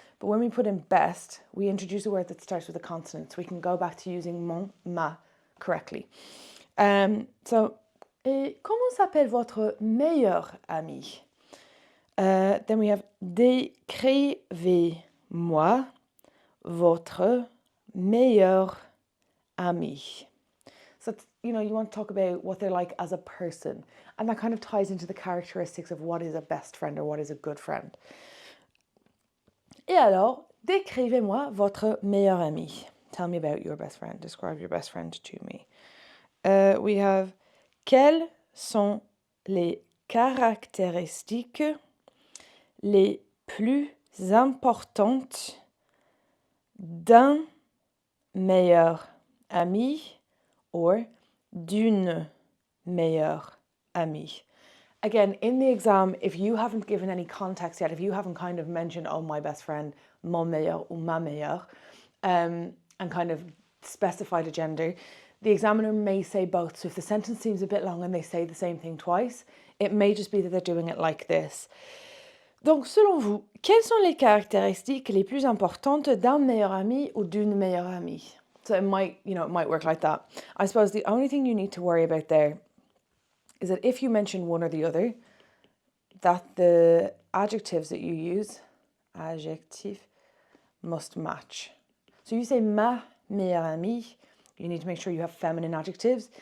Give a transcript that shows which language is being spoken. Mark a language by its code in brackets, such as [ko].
[en] But when we put in best, we introduce a word that starts with a consonant, so we can go back to using mon, ma correctly. [fr] So, comment s'appelle votre meilleur ami? [en] Then we have [fr] décrivez-moi votre meilleur ami. [en] So, you know, you want to talk about what they're like as a person. And that kind of ties into the characteristics of what is a best friend or what is a good friend. [fr] Et alors, décrivez-moi votre meilleur ami. [en] Tell me about your best friend. Describe your best friend to me. We have, [fr] quelles sont les caractéristiques les plus importantes d'un meilleur ami or d'une meilleure amie? [en] Again, in the exam, if you haven't given any context yet, if you haven't kind of mentioned, oh, my best friend, [fr] mon meilleur ou ma meilleure, [en] and kind of specified a gender, the examiner may say both. So if the sentence seems a bit long and they say the same thing twice, it may just be that they're doing it like this. [fr] Donc, selon vous, quelles sont les caractéristiques les plus importantes d'un meilleur ami ou d'une meilleure amie? [en] So it might work like that. I suppose the only thing you need to worry about there is that if you mention one or the other, that the adjectives that you use, adjectif, must match. So you say [fr] ma meilleure amie, [en] you need to make sure you have feminine adjectives.